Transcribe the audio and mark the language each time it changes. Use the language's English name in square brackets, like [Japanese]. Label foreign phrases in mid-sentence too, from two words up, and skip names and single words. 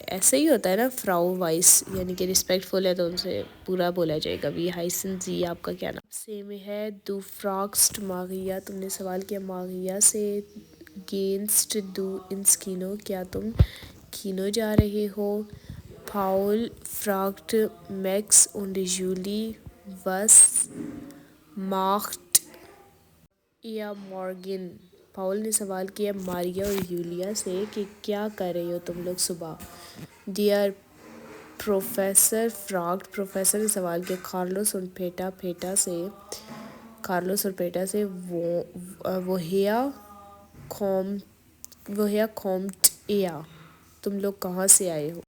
[Urdu] ایسا ہی ہوتا ہے نا فراو وائس، یعنی کہ رسپیکٹ فل ہے تو ان سے پورا بولا جائے گا. [German] Wie heißen Sie, [Urdu] آپ کا کیا نام. سیم ہے. [German] Du fragst Maria, [Urdu] تم نے سوال کیا ماغیا سے. [German] Gehst du ins Kino, [Urdu] کیا تم کینو جا رہے ہو. [German] Paul fragt Max und Julie was macht ihr morgen. [Urdu] پاؤل نے سوال کیا ماریا اور یولیا سے کہ کیا کر رہے ہو تم لوگ صبح. [German] Der Professor fragt, [Urdu] پروفیسر نے سوال کیا کارلوس اور پیٹا سے. کارلوس اور پیٹا سے. [German] Woher kommt ihr, [Urdu] تم لوگ کہاں سے آئے ہو.